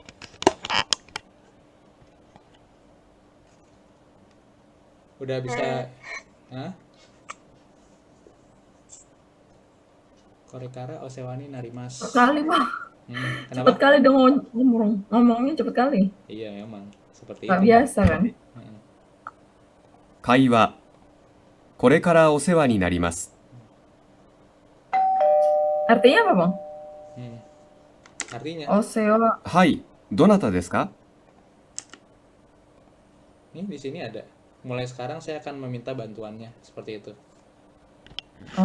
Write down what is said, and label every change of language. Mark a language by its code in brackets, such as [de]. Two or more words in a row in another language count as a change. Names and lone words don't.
[id] Udah bisa. Hah? [ja] これからお世話になります. [id] Cepet kali bang. Kenapa? Cepet kali dong ngomongnya cepet kali. Iya memang seperti Gak itu. biasa kan. [ja] 会話これからお世話になります。 [id] Artinya apa bang? Artinya, Oseo. [ja] はい、どなたですか？ [id] ini di sini ada. Mulai sekarang saya akan meminta bantuannya seperti itu. Oh.